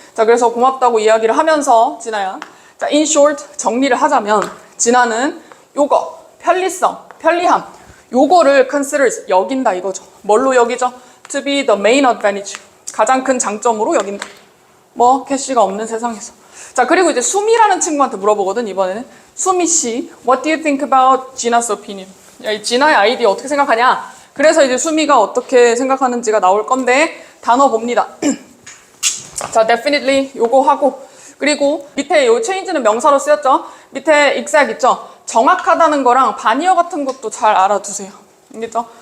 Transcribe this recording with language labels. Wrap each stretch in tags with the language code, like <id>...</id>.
<ko>자, 그래서 고맙다고 이야기를 하면서 진아야. 자,</ko> <en>in short</en> <ko>정리를 하자면 진아는 요거 편리성, 편리함 요거를 consider 여긴다 이거죠.</ko> <en>뭘로 여기죠? To be the main advantage.</en> <ko>가장 큰 장점으로 여긴다. 뭐 캐시가 없는 세상에서. 자, 그리고 이제 수미라는 친구한테 물어보거든 이번에는.</ko> <en>수미 씨, what do you think about Gina's opinion?</en> <ko>야, 이 진아의 아이디어 어떻게 생각하냐? 그래서 이제 수미가 어떻게 생각하는지가 나올 건데 단어 봅니다. 자, definitely 요거 하고 그리고 밑에 요 change는 명사로 쓰였죠? 밑에 exact 있죠? 정확하다는 거랑 반의어 같은 것도 잘 알아두세요. 알겠죠?</ko>